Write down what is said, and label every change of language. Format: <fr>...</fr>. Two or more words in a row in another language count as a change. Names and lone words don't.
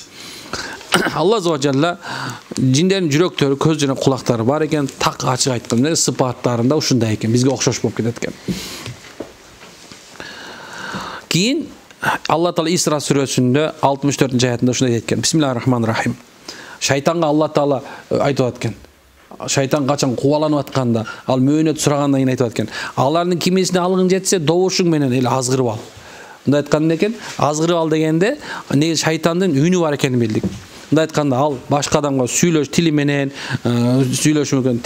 <ky>Алла</ky> <ar>عز وجل</ar> <ky>жиндердин жүрөктөрү, көз жана кулактары бар экен, так ачык айтканда сыпаттарында ушундай экен, бизге окшош болуп кетет экен. Кийин Алла Таала Исра сүрөсүндө 64-аятында ушундай дейт экен.</ky> <ar>بسم الله الرحمن الرحيم.</ar> <ky>Шайтанга Алла Таала айтып аткан. Шайтан качан кубаланып атканда, ал мөөнөт сурагандан кийин айтып аткан. Алардын кимесине алгың жетсе, добушуң менен эл азгырып ал. Мындай айткан экен, азгырып ал дегенде, неге шайтандын үнү бар экенин билдик. Мындай айтканда, ал башка адамга сүйлөш тили менен, сүйлөшү мүмкүн.</ky>